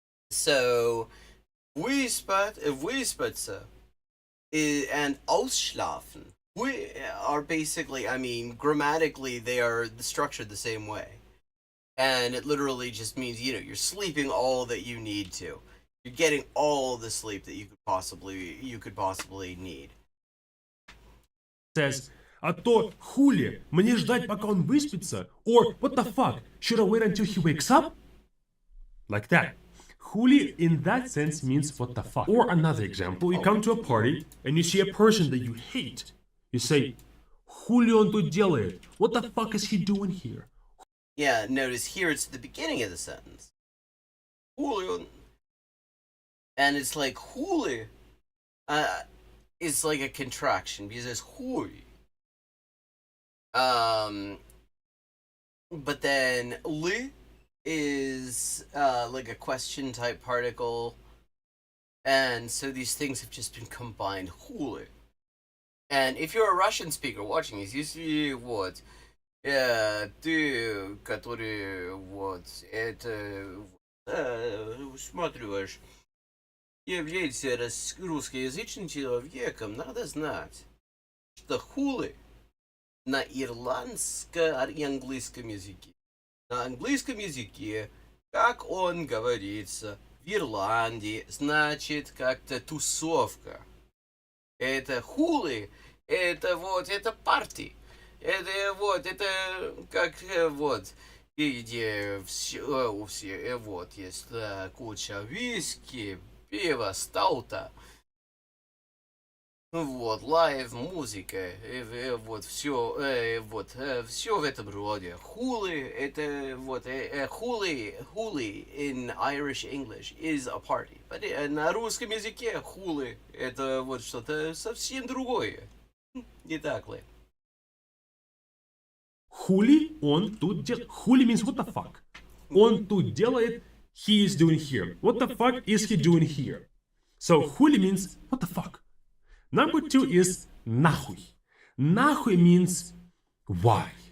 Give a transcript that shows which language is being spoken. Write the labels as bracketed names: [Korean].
[English] So выспаться and ausschlafen are basically, I mean, grammatically they are structured the same way, and it literally just means you're sleeping all that you need to. You're getting all the sleep that you could possibly need. [Russian] says, а то хули, мне ждать, пока он выспится? [English] Or, what the fuck, should I wait until he wakes up? Like that. Хули in that sense means what the fuck. Or another example, you come to a party and you see a person that you hate. You say, [Russian] хули он тут делает? [English] What the fuck is he doing here? Yeah, notice here it's the beginning of the sentence. [Russian] Хули он... [English] And it's like huli is like a contraction because it's hui. But then li is like a question type particle, and so these things have just been combined. Huli. And if you're a Russian speaker watching this, you see what [Russian] ты, который вот это смотришь. Является русскоязычным человеком, надо знать, что хули на ирландском и английском языке. На английском языке, как он говорится, в Ирландии, значит как-то тусовка. Это хули, это вот, это парти. Это вот, это как вот, где все, вот, есть куча виски, пиво, стаута, вот, лайв, музыка, вот, все, вот, все в этом роде. Хули, это, вот, [English] хули in Irish English is a party. [Russian] But на русском языке хули, это вот что-то совсем другое. Не так ли? Хули он тут делает. [English] Хули means what the fuck. [Russian] Он тут делает, [English] he is doing here. What the fuck is he doing here? So хули means what the fuck. Number 2 is нахуй. Нахуй means why.